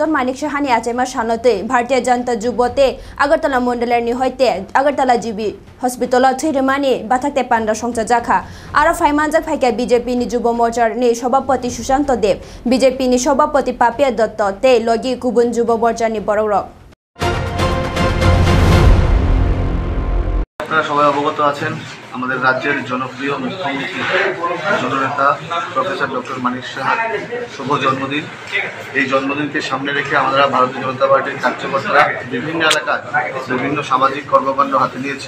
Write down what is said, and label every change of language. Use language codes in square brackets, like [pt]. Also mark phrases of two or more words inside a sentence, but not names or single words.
[trp] Manik Shahani Acharma Shalotei Bharatiya Janata Jubote Agartala Mondoler ni hoite Agartala GB Hospital Thuiremani Bakthaktai Panda Songsa Jakha Aro Faimanja Phake BJP ni Jubo Morcha ni Shobapati Sushanta Dev BJP ni Shobapati Papia Datta te logi Kubun Jubo Morcha ni Bororok [bn] আপনারা সবাই অবগত আছেন আমাদের রাজ্যের জনপ্রিয় মুখ্যমন্ত্রী জননেতা প্রফেসর ডক্টর মানিক সাহার শুভ জন্মদিন। এই জন্মদিনকে সামনে রেখে আমরা ভারতীয় জনতা পার্টির কার্যকর্তারা বিভিন্ন এলাকায় বিভিন্ন সামাজিক কর্মকাণ্ড হাতে নিয়েছি।